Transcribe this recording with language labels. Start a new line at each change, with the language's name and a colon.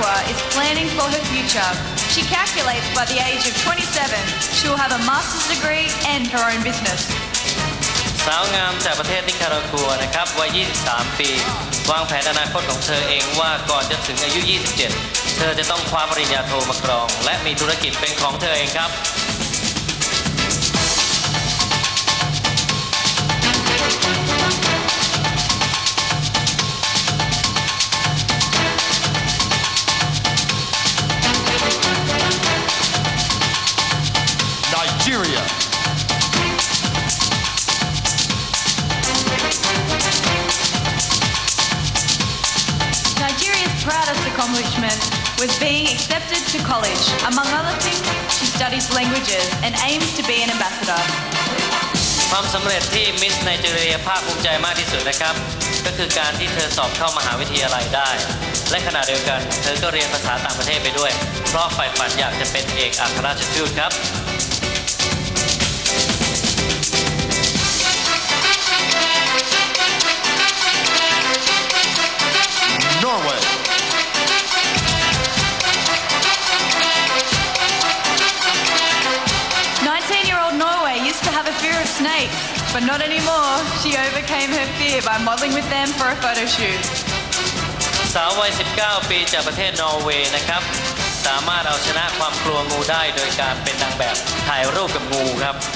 English: is planning for her future. She calculates by the age of 27, she will have a master's degree and her own business.
Thai: สาวงามจากประเทศนิคารากัวนะครับวัย 23 ปี วางแผนอนาคตของเธอเองว่าก่อนจะถึงอายุ 27 เธอจะต้องคว้าปริญญาโทมาครอง และมีธุรกิจเป็นของเธอเองครับ
English: Nigeria. Nigeria's proudest accomplishment was being accepted to college. Among other things, she studies languages and aims to be an ambassador.
Thai: ความสำเร็จที่มิสไนจีเรียภาคภูมิใจมากที่สุดนะครับ ก็คือการที่เธอสอบเข้ามหาวิทยาลัยได้ และขณะเดียวกันเธอก็เรียนภาษาต่างประเทศไปด้วย เพราะใฝ่ฝันอยากจะเป็นเอกอัครราชทูตครับ
English: Norway. Norway used to have a fear of snakes, but not anymore. She overcame her fear by modeling with them for a photo shoot.
Thai: สาววัย 19 ปีจากประเทศนอร์เวย์นะครับ สามารถเอาชนะความกลัวงูได้โดยการเป็นนางแบบถ่ายรูปกับงูครับ